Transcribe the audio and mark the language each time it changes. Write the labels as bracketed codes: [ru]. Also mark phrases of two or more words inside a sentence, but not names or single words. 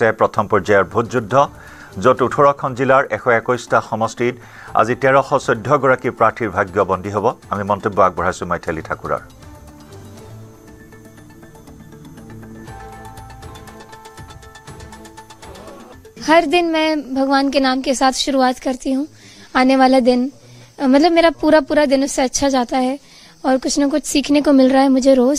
[as] প্ৰথম পৰ্যায়ৰ ভোটযুদ্ধ, য'ত 18খন জিলাৰ 121টা সমষ্টিত আজি 1314 গৰাকী প্ৰাৰ্থীৰ ভাগ্য বন্দী হ'ব। আমি মন্তব্য আগবঢ়াইছোঁ মৈথিলী ঠাকুৰৰ। [hi] हर दिन मैं भगवान के नाम के साथ शुरुआत करती हूँ। आने वाला दिन मतलब मेरा पूरा दिन उससे अच्छा जाता है और कुछ न कुछ सीखने को मिल रहा है मुझे रोज।